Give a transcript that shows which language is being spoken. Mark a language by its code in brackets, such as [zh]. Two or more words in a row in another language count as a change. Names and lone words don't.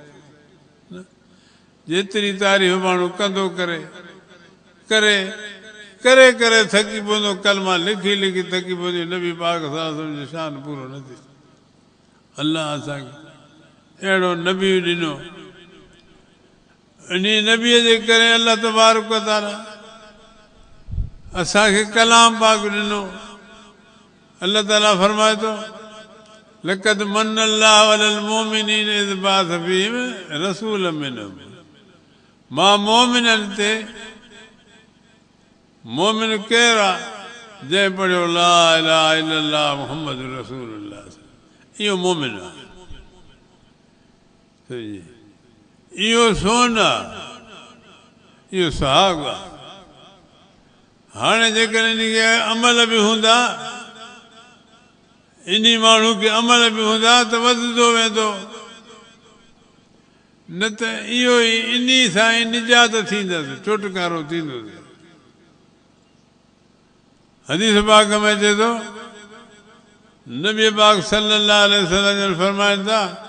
[sd] जेतिरी तारीफ़ माण्हू कंदो करे करे करे करे थकी पवंदो कलमा लिखी लिखी थकी पवंदी नबी पाक सल्लल्लाहु जो शान पूरो न थी अल्लाह असांखे अहिड़ो नबी ॾिनो इन नबीअ जे करे [ar] الله تبارك وتعالى [sd] असांखे कलाम पाक ॾिनो अल्लाह ताला फरमाए थो [ar] لقد من الله على المؤمنين إذ بعث فيهم رسولا منهم [sd] मां मोमिननि ते मोमिन केरु आहे जंहिं पढ़ियो [ar] لا إله إلا الله محمد رسول الله [sd] इहो मोमिन आहे इहो सोन आहे इहो सुहाग आहे हाणे जेकॾहिं इनखे अमल बि हूंदा इन माण्हू खे अमल बि हूंदा त वधंदो वेंदो न त इहो ई इन सां ई निजात थींदसि छुटकारो थींदुसि हदीस पाक में अचे थो नबी पाक [ar] صلى الله عليه وسلم [sd] फरमाइनि था